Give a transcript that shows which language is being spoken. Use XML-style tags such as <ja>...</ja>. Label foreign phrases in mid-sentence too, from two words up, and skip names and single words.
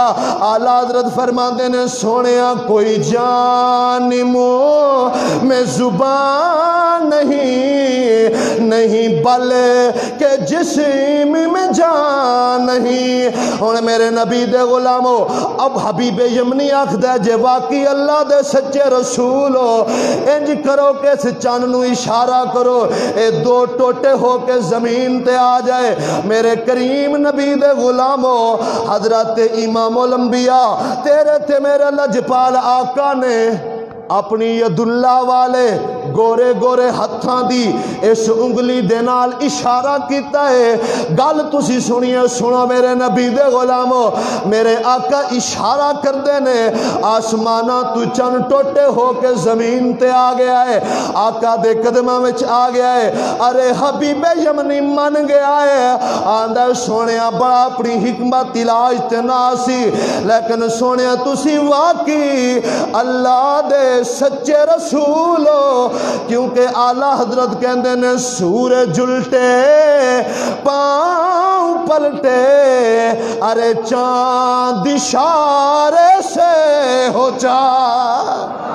<pa>اعلیٰ حضرت فرماندے نے سونیا</pa> <ur>کوئی جان منہ میں زبان نہیں نہیں بلکہ جسم میں جان نہیں۔</ur> <pa>ہن میرے نبی دے غلامو اب حبیب یمنی آکھدا جے واقعی اللہ دے سچے رسول ہو انج کرو کہ اس چن نو اشارہ کرو اے دو ٹوٹے ہو کے زمین تے آ جائے۔ میرے کریم نبی دے غلامو حضرت امام الانبیاء تیرے تے میرے لجپال آقا نے اپنی ید اللہ والے گورے گورے ہتھاں دی اس انگلی دے نال اشارہ کیتا ہے۔ گل تسی سنیے سنو میرے نبی دے غلامو، میرے آقا اشارہ کر دینے آسمانہ تو چن ٹوٹے ہو کے زمین تے آ گیا ہے، آقا دے قدمہ میں آ گیا ہے۔ ارے حبیب یمنی من گیا ہے، آندہ سونیا بڑا اپنی حکمت علاج تے ناسی، لیکن سونیا تسی واقعی اللہ دے سچے رسول ہو، کیونکہ اعلیٰ حضرت کہندے نے</pa> <ur>سورج الٹے پاؤں پلٹے، ارے چاند اشارے سے ہو چاک۔</ur>